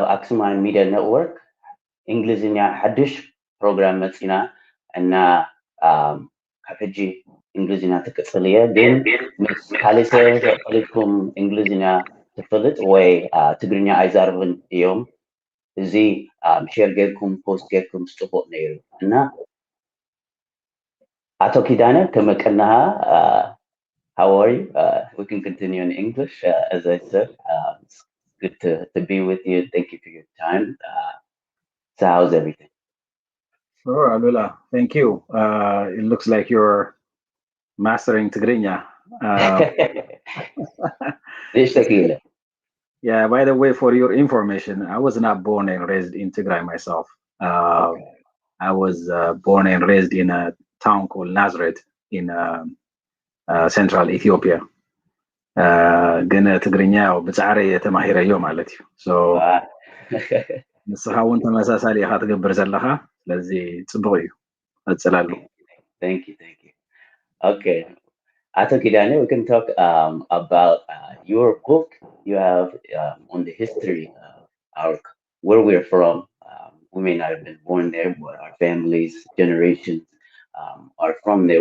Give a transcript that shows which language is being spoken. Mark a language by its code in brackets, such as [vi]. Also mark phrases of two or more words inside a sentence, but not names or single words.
[ti] ኣክሱማን ሚድያ ኔትወርክ እንግሊዝኛ ሓድሽ ፕሮግራም መፂና እና ካብ ሕጂ እንግሊዝኛ ትቅፅል እየ ግን ምስ ካልእ ሰብ ተቐሊድኩም እንግሊዝኛ ትፈልጥ ወይ ትግርኛ ኣይዛርብን እዮም እዚ ሼር ጌርኩም ፖስት ጌርኩም ፅቡቅ ነይሩ እና ኣቶ ኪዳነ ከመቀናሃ [en] how are you? We can continue in English. As I said, it's good to be with you. Thank you for your time. So, how's everything? Sure, Alula. Thank you. It looks like you're mastering Tigrinya. Yeah, by the way, for your information, I was not born and raised in Tigray myself. I was born and raised in a town called Nazareth in central Ethiopia. [ti] ግን ትግርኛ ብፃዕሪ የተማሂረዮ ማለት እዩ ሶ ንስኻ እውን ተመሳሳሊ ኢኻ ትገብር ዘለኻ ስለዚ ፅቡቅ እዩ እፅላሉ [en] thank you okay Ato Kidane, we can talk about your book you have on the history of where we're from. We may not have been born there, but our families, generations are from there.